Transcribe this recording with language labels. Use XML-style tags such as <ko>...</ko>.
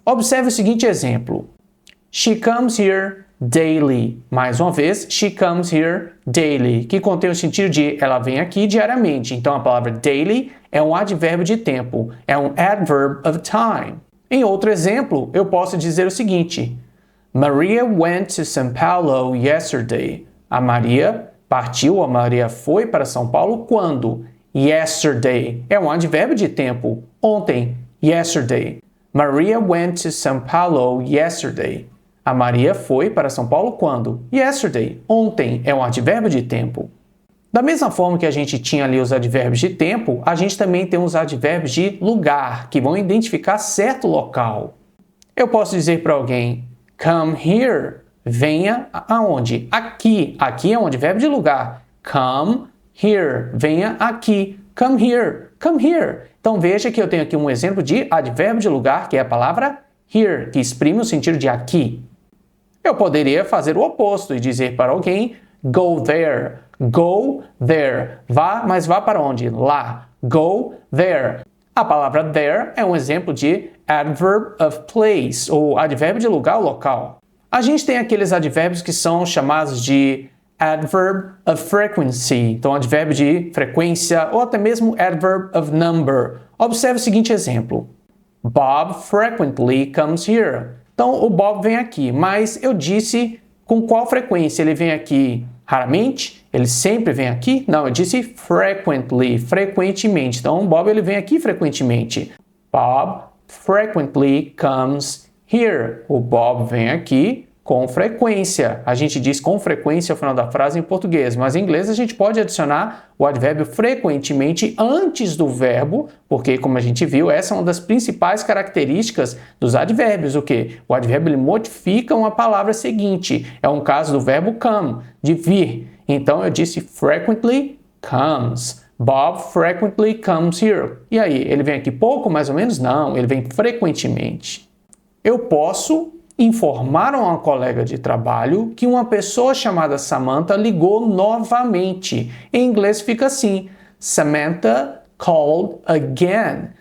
<pt>Observe o seguinte exemplo.</pt> <en>She comes here daily.</en> <pt>Mais uma vez,</pt> <en>she comes here daily,</en> <pt>que contém o sentido de ela vem aqui diariamente. Então a palavra daily é um advérbio de tempo, é um adverb of time. Em outro exemplo, eu posso dizer o seguinte.</pt> <en>Maria went to São Paulo yesterday.</en> <pt>A Maria partiu, a Maria foi para São Paulo quando? Yesterday. É um advérbio de tempo. Ontem. Yesterday.</pt> <en>Maria went to São Paulo yesterday.</en> <pt>A Maria foi para São Paulo quando? Yesterday. Ontem. É um advérbio de tempo. Da mesma forma que a gente tinha ali os advérbios de tempo, a gente também tem os advérbios de lugar, que vão identificar certo local. Eu posso dizer para alguém</pt> <en>come here,</en> <pt>venha aonde? Aqui. Aqui é um advérbio de lugar.</pt> <en>Come here,</en> <pt>venha aqui.</pt> <en>Come here, come here.</en> <pt>Então veja que eu tenho aqui um exemplo de advérbio de lugar, que é a palavra here, que exprime o sentido de aqui. Eu poderia fazer o oposto e dizer para alguém</pt> <en>go there. Go there.</en> <pt>Vá, mas vá para onde? Lá.</pt> <en>Go there.</en> <pt>A palavra there é um exemplo de adverb of place, ou advérbio de lugar ou local. A gente tem aqueles advérbios que são chamados de adverb of frequency, então advérbio de frequência, ou até mesmo adverb of number. Observe o seguinte exemplo.</pt> <en>Bob frequently comes here.</en> <pt>Então, o Bob vem aqui, mas eu disse com qual frequência ele vem aqui? Raramente? Ele sempre vem aqui? Não, eu disse frequently, frequentemente. Então, Bob ele vem aqui frequentemente.</pt> <en>Bob frequently comes here.</en> <pt>O Bob vem aqui com frequência. A gente diz com frequência ao final da frase em português, mas em inglês a gente pode adicionar o advérbio frequentemente antes do verbo, porque, como a gente viu, essa é uma das principais características dos advérbios. O quê? O advérbio ele modifica uma palavra seguinte. É um caso do verbo come, de vir. Então, eu disse</pt> <en>frequently comes. Bob frequently comes here.</en> <pt>E aí, ele vem aqui pouco, mais ou menos? Não, ele vem frequentemente. Eu posso informar a uma colega de trabalho que uma pessoa chamada Samantha ligou novamente. Em inglês fica assim,</pt> <en>Samantha called again.</en>